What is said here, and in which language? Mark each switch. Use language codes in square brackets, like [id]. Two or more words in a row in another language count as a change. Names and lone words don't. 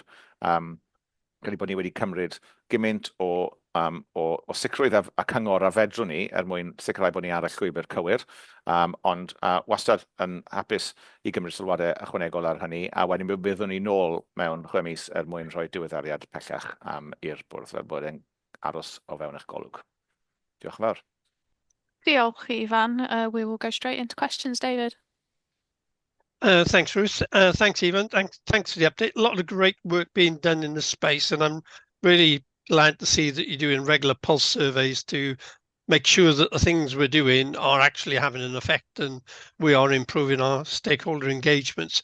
[cy] Credu bod ni wedi cymryd gymaint o sicrwydd a cyngor a fedrwn ni mwyn sicrhau bod ni ar y llwybr cywir, ond wastad yn hapus i gymryd sylwadau ychwanegol ar hynny, a wedyn byddwn ni nôl mewn 6 mis mwyn rhoi diweddariad pellach i'r bwrdd fel bod e'n aros o fewn eich golwg. Diolch yn fawr. Diolch, Ifan. [en] We will go straight into questions, David. Thanks, Ruth. Thanks, Ivan. Thanks for the update. A lot of great work being done in this space, and I'm really glad to see that you're doing regular pulse surveys to make sure that the things we're doing are actually having an effect and we are improving our stakeholder engagements.